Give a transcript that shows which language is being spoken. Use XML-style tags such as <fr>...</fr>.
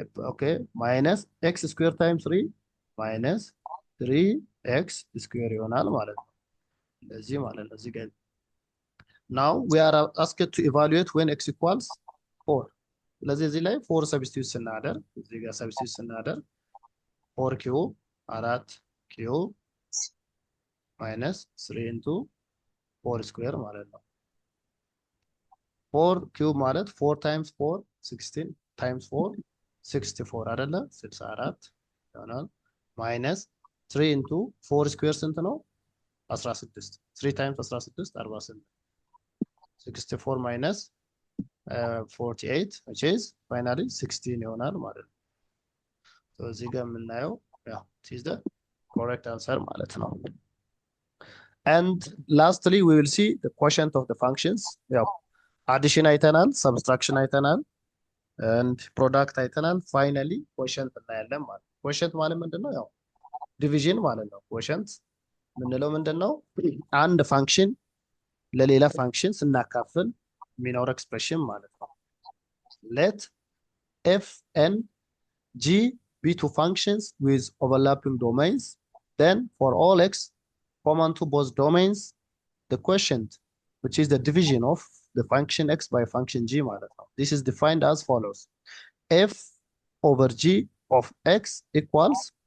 <am>ኦኬ</am> <en>minus x square times 3 minus 3x square</en> <am>ይሆናል ማለት ነው። እንደዚህ ማለት ነው። እዚህ ጋር</am> <en>now we are asked to evaluate when x equals</en> <am>4 ስለዚህ እዚህ ላይ 4 ሰብስቲቱት ስናደርግ እዚህ ጋር ሰብስቲቱት ስናደርግ 4 ኪዩብ 4 ኪዩብ</am> <en>minus 3 into 4 square</en> <am>ማለት ነው። 4 ኪዩብ ማለት 4 times 4 16 times 4 64 አይደለ?</am> <en>64</en> <am>ይሆናል</am> <en>minus 3 into 4 square</en> <am>ስንት ነው?</am> <en>16 3 times 16 48 64 minus 48 which is finally 16</en> <am>ይሆናል ማለት ነው።</am> <en>so እዚህ ጋር የምናየው ያው it is the correct answer ማለት ነው። and lastly we will see the quotient of the functions። ያው addition አይተናል፣ subtraction አይተናል and product አይተናል። finally quotient</en> <am>እናያለን ማለት ነው።</am> <en>quotient ማለት</en> <am>ምንድነው? ያው division ማለት ነው። quotient ምንለው ምንድነው? አንድ ፋንክሽን ለሌላ ፋንክሽን ስናካፍል የሚኖር ኤክስፕሬሽን ማለት ነው።</am> <en>let f and g be two functions with overlapping domains then for all x common to both domains the quotient which is the division of the function x by function g</en> <am>ማለት ነው።</am> <en>this is defined as follows f over g of x equals</en>